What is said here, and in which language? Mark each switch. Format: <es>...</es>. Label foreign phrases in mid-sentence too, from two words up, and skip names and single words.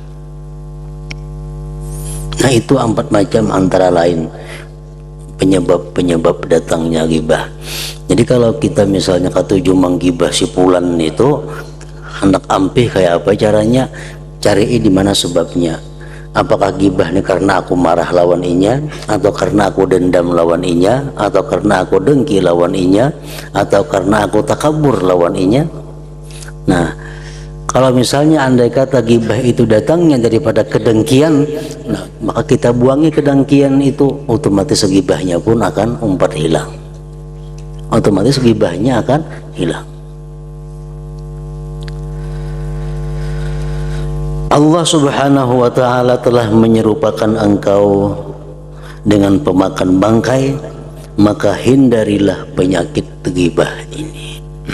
<id>Nah, itu 4 macam antara lain penyebab datangnya gibah. Jadi kalau kita misalnya ketujuh menggibah si fulan itu,</id> <bjn>hendak ampih kayak apa caranya,</bjn> <id>cari di mana sebabnya. Apakah gibah ini karena aku marah</id> <bjn>lawan inya,</bjn> <id>atau karena aku dendam</id> <bjn>lawan inya,</bjn> <id>atau karena aku dengki</id> <bjn>lawan inya,</bjn> <id>atau karena aku takabur</id> <bjn>lawan inya.</bjn> <id>Nah, kalau misalnya andai kata gibah itu datangnya daripada kedengkian, nah, maka kita buangi kedengkian itu, otomatis gibahnya pun akan hilang. Otomatis gibahnya akan hilang. Allah subhanahu wa ta'ala telah menyerupakan engkau dengan pemakan bangkai, maka hindarilah penyakit ghibah ini.</id>